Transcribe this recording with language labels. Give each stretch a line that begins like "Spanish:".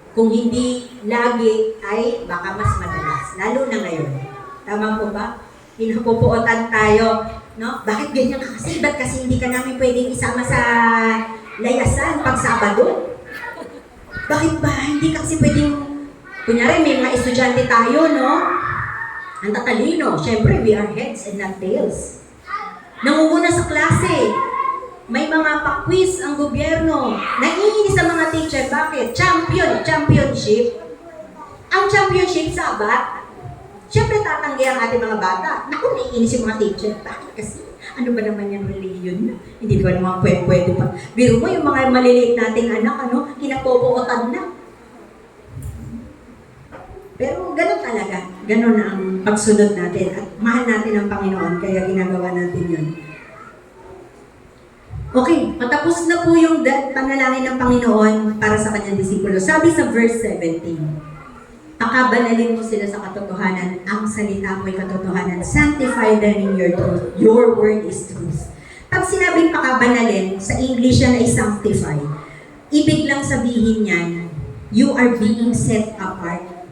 Filipino: Kung hindi lagi ay baka mas madalas. Lalo na ngayon. Tama po ba? Pinapupuotan tayo. No? Bakit ganyan ka kasi? Ba't kasi hindi ka namin pwedeng isama sa layasan pag Sabado? Bakit ba? Hindi kasi pwedeng, kunyari may mga estudyante tayo, no? Ang tatalino. Siyempre,
English: we are heads and not tails.
Filipino: Nangunguna sa klase. May mga pa-quiz ang gobyerno. Naiinis sa mga teacher. Bakit? Championship. Ang championship, Sabat, siyempre tatanggi ang ating mga bata. Naku, naiinis yung mga teacher. Bakit kasi? Ano ba naman yung religion? Hindi ba naman pwede pa? Biro mo yung mga maliliit nating anak, kinapopuotan na. Pero ganun talaga. Ganun ang pagsunod natin. At mahal natin ang Panginoon, kaya ginagawa natin yun. Okay, patapos na po yung panalangin ng Panginoon para sa kanyang disipulo. Sabi sa verse 17, pakabanalin mo sila sa katotohanan, ang salita mo'y katotohanan.
English: Sanctify them in your truth. Your word is truth.
Filipino: Pag sinabing pakabanalin, sa English yan ay sanctify. Ibig lang sabihin yan,
English: you are being set apart.